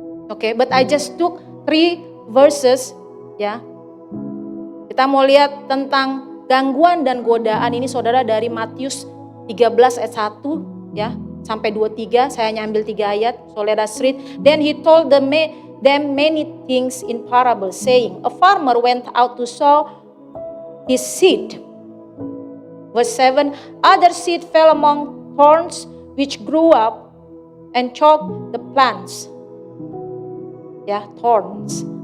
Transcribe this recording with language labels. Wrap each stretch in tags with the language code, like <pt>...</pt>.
<en>Okay, but I just took 3 verses, ya.</en> <id>Kita mau lihat tentang gangguan dan godaan ini saudara dari Matius 13 ayat 1, ya, sampai 23. Saya nyambil 3 ayat.</id> <en>So let us read. Then he told them many things in parable, saying, a farmer went out to sow his seed. Verse 7, other seed fell among thorns, which grew up and choked the plants. Yeah, thorns.</en>